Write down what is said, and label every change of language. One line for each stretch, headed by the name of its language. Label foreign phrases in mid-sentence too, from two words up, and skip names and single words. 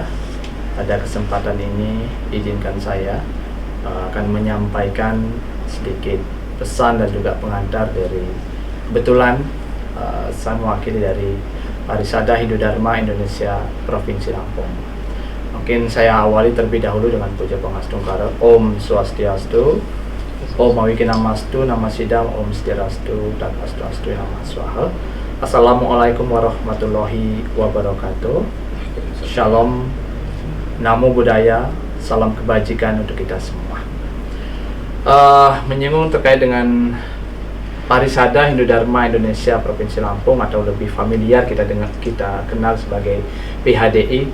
Indonesian: Pada kesempatan ini, izinkan saya akan menyampaikan sedikit pesan dan juga pengantar dari kebetulan saya mewakili dari Parisada Hindu Dharma Indonesia Provinsi Lampung. Mungkin saya awali terlebih dahulu dengan puja pangastungkara.
Sanskrit: ओम् स्वस्त्यस्तु, ओम् अविघ्नमस्तु, नमसिदम्, ओम् स्थिरस्तु, dan अस्तु नम स्वाहा.
Arabic: السلام عليكم ورحمة الله وبركاته.
Indonesian: Shalom,
Pali: Namo Buddhaya,
Indonesian: salam kebajikan untuk kita semua. Menyinggung terkait dengan Parisada Hindu Dharma Indonesia Provinsi Lampung, atau lebih familiar kita kenal sebagai PHDI.